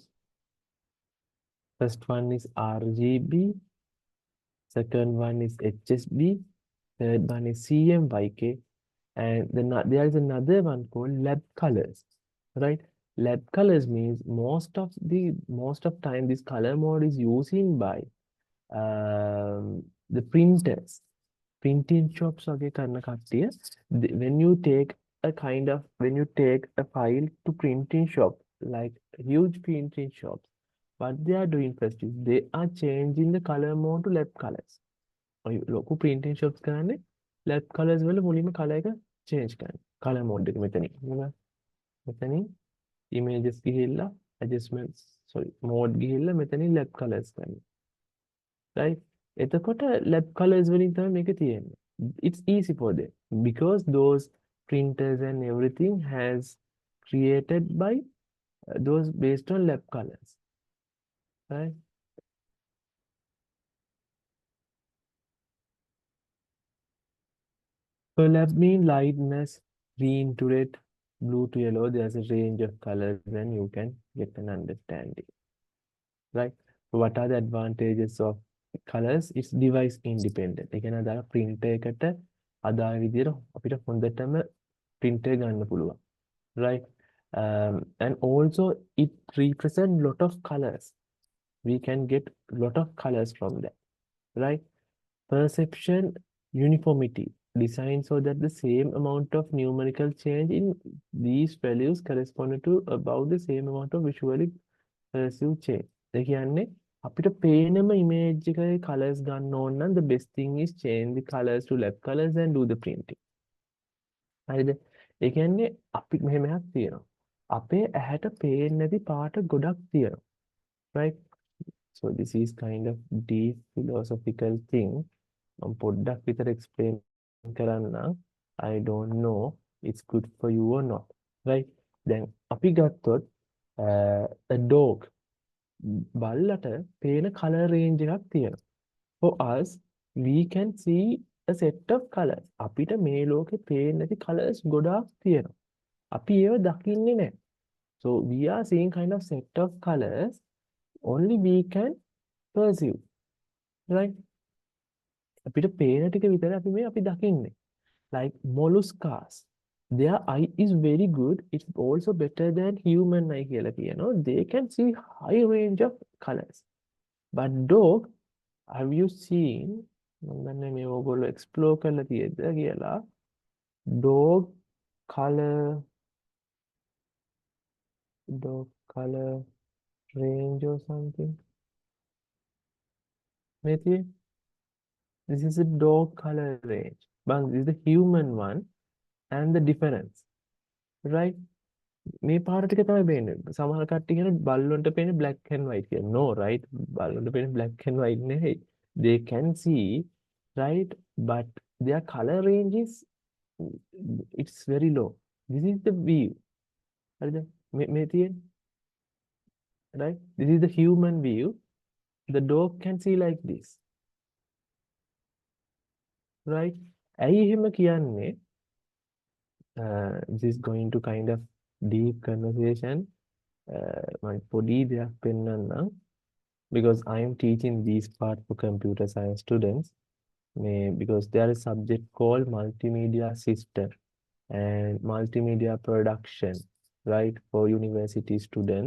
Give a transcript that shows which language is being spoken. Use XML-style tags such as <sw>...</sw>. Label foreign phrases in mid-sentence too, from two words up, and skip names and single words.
<en>First one is RGB, second one is HSB, third one is CMYK, and then there is another one called lab colors, right? Lab colors means most of time this color mode is using by the printers, printing shops</en> <si>වගේ කරන කට්ටිය.</si> <en>When you take a file to printing shop, like huge printing shops, what they are doing first is they are changing the color mode to lab colors.</en> <si>ලොකු</si> <en>printing shops</en> <si>කරන්නේ</si> <en>lab colors</en> <si>වල මුලින්ම color එක change කරන්න.</si> <en>color mode</en> <si>එක මෙතනින්. මෙතනින් images ගිහිල්ලා</si> <en>adjustments mode</en> <si>ගිහිල්ලා මෙතනින්</si> <en>lab colors</en> <si>කරන්න. Right? එතකොට</si> <en>lab colors</en> <si>වලින් තමයි මේක තියෙන්නේ.</si> <en>It's easy for them because those printers and everything has created by those based on lab colors, right? So lab mean lightness, green to red, blue to yellow. There's a range of colors and you can get an understanding, right? So what are the advantages of colors? It's device independent.</en> <si>ඒ කියන්නේ අදාළ printer එකට අදාළ විදිහට අපිට හොඳටම printer ගන්න පුළුවන්,</si> <en>right? And also it represents lot of colors. We can get lot of colors from that, right? Perception, uniformity, designed so that the same amount of numerical change in these values correspond to about the same amount of visually perceived change.</en> <si>ඒ කියන්නේ අපිට පේනම image එකේ colors ගන්න ඕන නම්</si> <en>the best thing is change the colors to lab colors and do the printing.</en> <si>හරිද? ඒ කියන්නේ අපි මෙහෙමයක් තියෙනවා. අපේ ඇහැට පේන්නේ නැති පාට ගොඩක් තියෙනවා.</si> <en>Right? So this is kind of deep philosophical thing.</en> <si>මම පොඩ්ඩක් විතර explain කරන්නම්.</si> <en>I don't know it's good for you or not. Right?</en> <si>දැන් අපි ගත්තොත්</si> <en>a dog</en> <si>බල්ලට පේන</si> <en>color range</en> <si>එකක් තියෙනවා.</si> <en>For us, we can see a set of colors.</en> <si>අපිට මේ ලෝකේ පේන්නේ නැති colors ගොඩාක් තියෙනවා. අපි ඒව දකින්නේ නැහැ.</si> <en>So we are seeing kind of set of colors only we can perceive, right?</en> <si>අපිට පේන ටික විතර අපි දකින්නේ.</si> <en>Like molluscas, their eye is very good. It's also better than human eye</en> <si>කියලා කියනවා.</si> <en>They can see high range of colors. But dog, have you seen,</en> <si>මම දන්නේ මේ ඕගොල්ලෝ explore කරලා තියෙද්ද කියලා,</si> <en>dog color range or something? Maybe this is a dog color range, but this is the human one and the difference, right?</en> <si>මේ පාට ටික තමයි පේන්නේ. සමහර කට්ටිය කියන බල්ලොන්ට පේන්නේ</si> <en>black and white</en> <si>කියලා.</si> <en>No, right?</en> <si>බල්ලොන්ට පේන්නේ</si> <en>black and white නෙවෙයි. They can see, right? But their color range is it's very low. This is the view.</en> <si>හරිද? මේ තියෙන්නේ.</si> <en>Right? This is the human view. The dog can see like this. Right?</en> <si>ඇයි එහෙම කියන්නේ?</si> <en>This is going to kind of deep conversation. My body they have been because I am teaching these part for computer science students. Because there is a subject called multimedia system and multimedia production, right, for university students.</en>